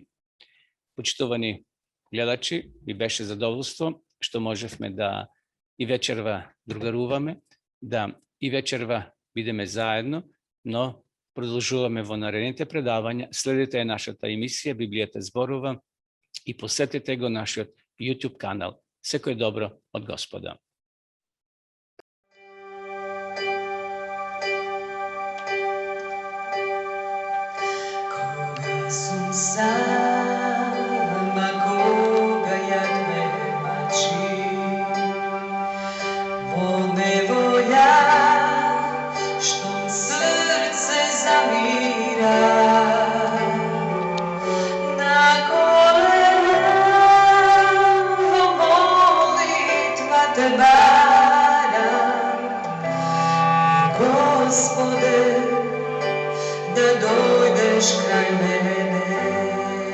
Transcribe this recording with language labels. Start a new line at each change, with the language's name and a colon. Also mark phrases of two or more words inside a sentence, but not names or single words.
Macedonian: Почитувани гледачи, ми беше задоволство што можевме да и вечерва другаруваме, да и вечерва бидеме заедно, но продолжуваме во наредните предавања. Следете нашата емисија Библијата зборува и посетете го нашиот YouTube канал. Секој добро од Господа. Сама кога јад ме мачи, во неволја што срце замира, на колена во молитва те барам, Господе, да дојдеш крај мене.